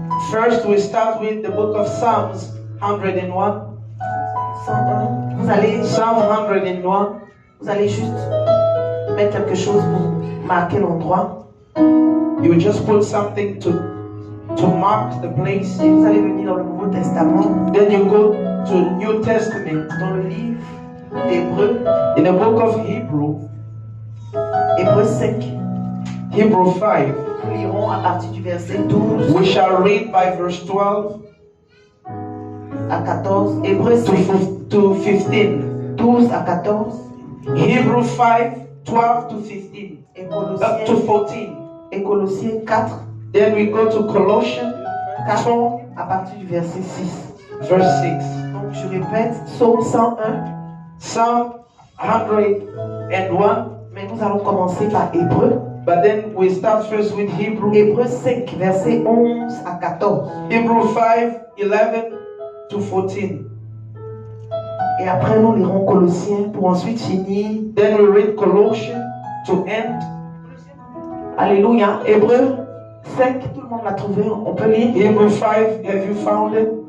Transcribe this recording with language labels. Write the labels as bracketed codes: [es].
[en] First, we start with the book of Psalms 101. [fr] 101. Vous allez [en] Psalm 101. [fr] Vous allez juste mettre quelque chose pour marquer l'endroit. [en] You just put something to mark the place. [fr] Et vous allez venir dans le Nouveau Testament. [en] Then you go to New Testament. [fr] Dans le livre d'Hébreux. [en] In the book of Hebrew. [fr] Hébreux 5. [en] Hebrew 5. [fr] Nous lirons à partir du verset 12. [en] We shall read by verse 12 [fr] à 14. Hébreux 5. [en] to 15. [fr] 12 à 14. [en] Hebrew 5, 12 to 15. [fr] Et [en] Up to 14. [fr] Et Colossiens 4. [en] Then we go to Colossians [fr] 4 à partir du verset 6. [en] Verse 6. [fr] Donc je répète, Psaume 101. [en] Psalm 101. [fr] Mais nous allons commencer par Hébreux. [en] But then we start first with Hebrew. [fr] Hébreux 5, verset 11 à 14. [en] Hebrew 5, 11 to 14. [fr] Et après nous lirons Colossiens pour ensuite finir. [en] Then we read Colossians to end. [fr] Alléluia. Hébreux 5, tout le monde l'a trouvé, on peut lire. [en] Hebrew 5, have you found it?